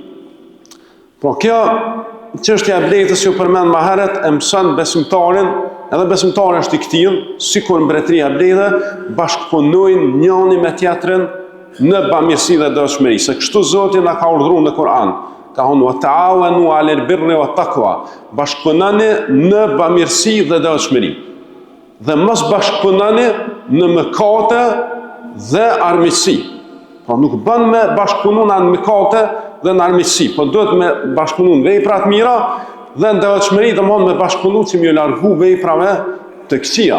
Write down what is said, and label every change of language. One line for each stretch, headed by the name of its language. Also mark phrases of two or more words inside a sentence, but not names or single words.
Albanian: Po kjo çështja e bletës që u përmend më herët e mëson besimtarin, edhe besimtari është i kthill, sikur mbretëria e bletëve, bashkëpunojnë njëri me tjetrin në bamirësi dhe devotshmëri. Se kështu Zoti na ka urdhëruar në Kur'an. Ka thonë
Arabic: وتعاونوا على البر والتقوى.
Albanian: Bashkëpunoni në bamirësi dhe devotshmëri. Dhe mos bashkëpunoni në mëkate dhe armiqësi. Po nuk bën me bashkëpununa në mëkate dhe në armiqësi, po duhet me bashkëpunu në vepra të mira dhe në devotshmëri domthon me bashkëpunu që më largu veprave të këqija.